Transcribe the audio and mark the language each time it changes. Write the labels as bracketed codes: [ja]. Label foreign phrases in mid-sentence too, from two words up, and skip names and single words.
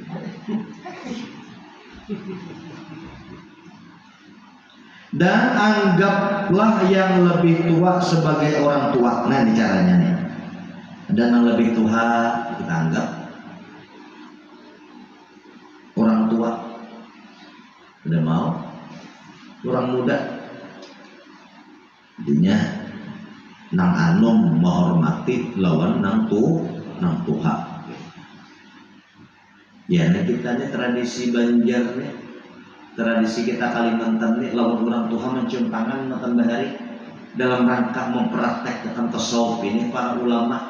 [id] Dan anggaplah yang lebih tua sebagai orang tua. Nah ini caranya nih. Dan yang lebih tua kita anggap orang tua. Udah mau orang muda, [bjn] jadinya nang anom menghormati lawan nang tuha. [id] Ya nih kita nih tradisi Banjar nih, tradisi kita Kalimantan nih, [bjn] lawan orang tuha [id] mencium tangan makan bahari dalam rangka mempraktekkan tasawuf ini para ulama.